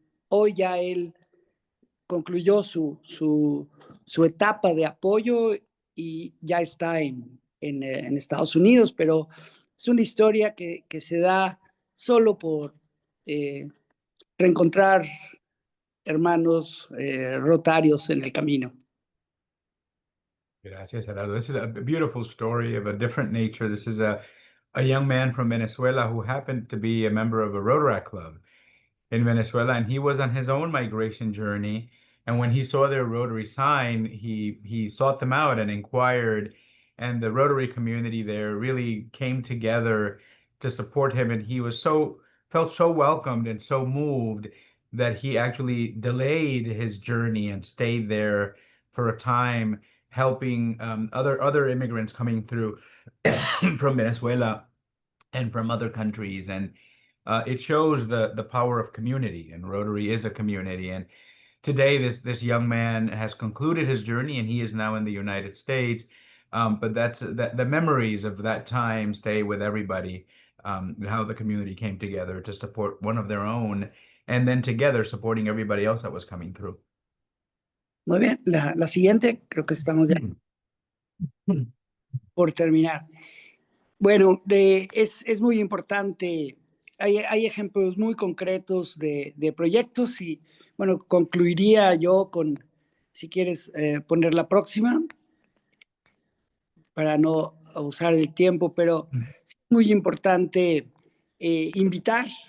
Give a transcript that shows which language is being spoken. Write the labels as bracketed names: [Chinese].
[Spanish] Hoy ya él concluyó su etapa de apoyo y ya está en Estados Unidos, pero es una historia que se da solo por reencontrar hermanos rotarios en el camino. Gracias, Gerardo. [English] This is a beautiful story of a different nature. This is a young man from Venezuela who happened to be a member of a Rotaract club in Venezuela, and he was on his own migration journey. And when he saw their Rotary sign, he sought them out and inquired, and the Rotary community there really came together to support him. And he was felt so welcomed and so moved that he actually delayed his journey and stayed there for a time, helping other immigrants coming through from Venezuela and from other countries. And it shows the power of community, and Rotary is a community. And today, this young man has concluded his journey, and he is now in the United States. But the memories of that time stay with everybody. How the community came together to support one of their own, and then together supporting everybody else that was coming through. [Spanish] Muy bien, la siguiente, creo que estamos ya por terminar. Bueno, es muy importante, hay ejemplos muy concretos de proyectos y, bueno, concluiría yo con, si quieres poner la próxima, para no abusar del tiempo, pero es muy importante invitar.